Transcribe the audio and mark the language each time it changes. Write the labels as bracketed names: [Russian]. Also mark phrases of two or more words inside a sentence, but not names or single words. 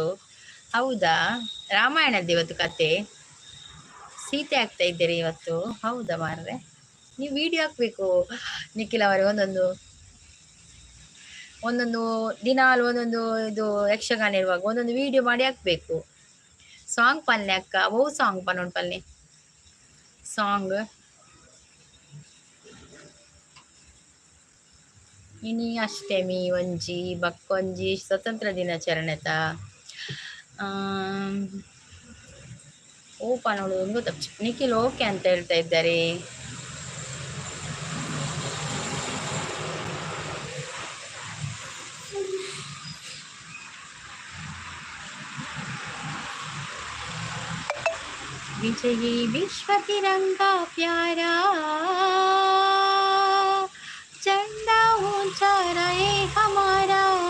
[Kannada] ಹೌದಾ, ರಾಮಾಯಣದ್ದು ಇವತ್ತು ಕತೆ. ಸೀತೆ ಆಗ್ತಾ ಇದ್ದೀರಿ ಇವತ್ತು. ಹೌದಾ ಮಾರ್ರೆ, ನೀವು ವಿಡಿಯೋ ಹಾಕ್ಬೇಕು ನಿಖಿಲ್ ಅವರೇ. ಒಂದೊಂದು ಒಂದೊಂದು ದಿನಾಲು ಒಂದೊಂದು ಇದು ಯಕ್ಷಗಾನ ಇರುವಾಗ ಒಂದೊಂದು ವಿಡಿಯೋ ಮಾಡಿ ಹಾಕ್ಬೇಕು. [Tulu] ಸಾಂಗ್ ಪನ್ನೆ ಅಕ್ಕ, ಓ ಸಾಂಗ್ ಪನ್ನೊಂದು ಪಲ್ಲೆ ಸಾಂಗ್. ಇನಿ ಅಷ್ಟಮಿ ಒಂಜಿ ಬಕ್ಕೊಂಜಿ ಸ್ವತಂತ್ರ ದಿನಾಚರಣೆತ ಓ ಪನ್ನೋಡು ಒಂದು ಗೊತ್ತ. [Kannada] ನಿಖಿಲ್ ಓಕೆ ಅಂತ ಹೇಳ್ತಾ ಇದ್ದಾರೆ. [Hindi] विजयी विश्व तिरंगा प्यारा, झंडा ऊंचा रहे हमारा।